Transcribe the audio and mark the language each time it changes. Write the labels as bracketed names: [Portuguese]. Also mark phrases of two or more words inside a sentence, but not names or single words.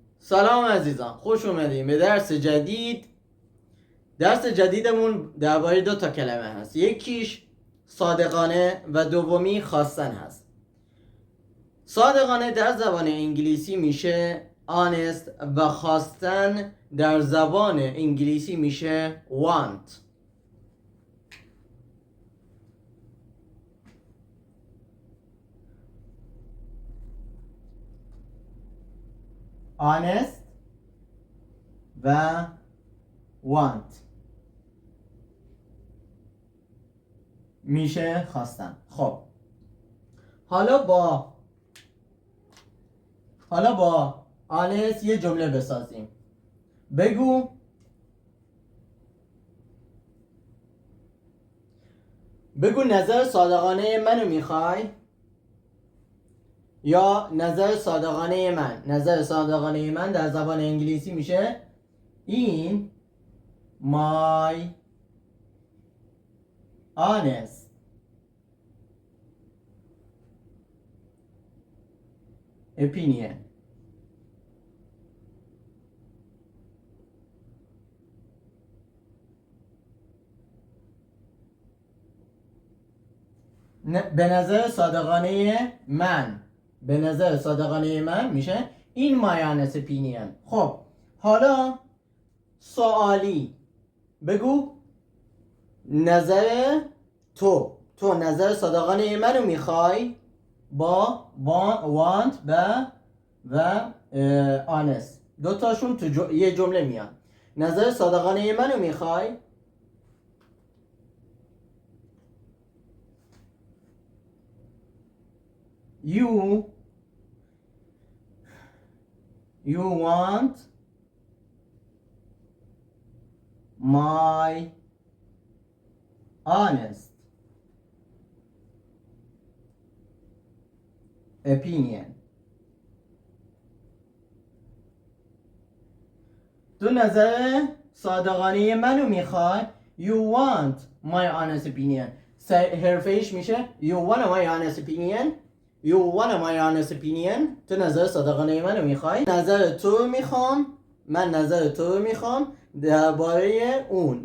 [Persian] سلام عزیزان، خوش اومدیم به درس جدید. درس جدیدمون درباره 2 تا کلمه هست. یکیش صادقانه و دومی خواستن هست. صادقانه در زبان انگلیسی میشه honest و خواستن در زبان انگلیسی میشه want. honest و want میشه خواستن. خب حالا با honest یه جمله بسازیم. بگو نظر صادقانه منو میخوای؟ یا نظر صادقانه من. نظر صادقانه من در زبان انگلیسی میشه [English] in my honest opinion. [Persian] به نظر صادقانه من میشه [English] in my honest opinion. [Persian] خب حالا سوالی بگو نظر تو نظر صادقانه منو میخوای با want و honest دوتاشون تو یه جمله میان. نظر صادقانه منو میخوای؟ [English] You want my honest opinion. [Persian] تو نظر صادقانه منو میخوای. [English] You want my honest opinion. [Persian] حرفش میشه [English] You want my honest opinion. [Persian] تو نظر صادقانه منو میخوای. نظر تو میخوام. من نظر تو میخوام درباره اون.